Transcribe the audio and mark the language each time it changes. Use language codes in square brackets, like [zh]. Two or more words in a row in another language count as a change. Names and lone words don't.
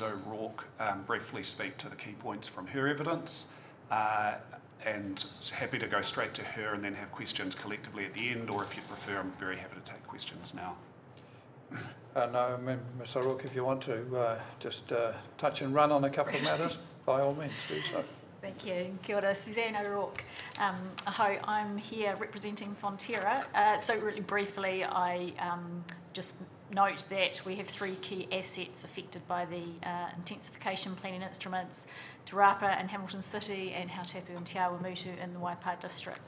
[en] O'Rourke briefly speak to the key points from her evidence, and happy to go straight to her and then have questions collectively at the end, or if you prefer, I'm very happy to take questions now. No, Ms. O'Rourke, if you want to just touch and run on a couple of matters, by all means, do so. Thank you. [mi] Kia ora, [en] Suzanne O'Rourke. Hi, I'm here representing Fonterra. So really briefly, I just note that we have 3 key assets affected by the intensification planning instruments, Te Rapa and Hamilton City, and Hautapu and Te Awamutu in the Waipā District.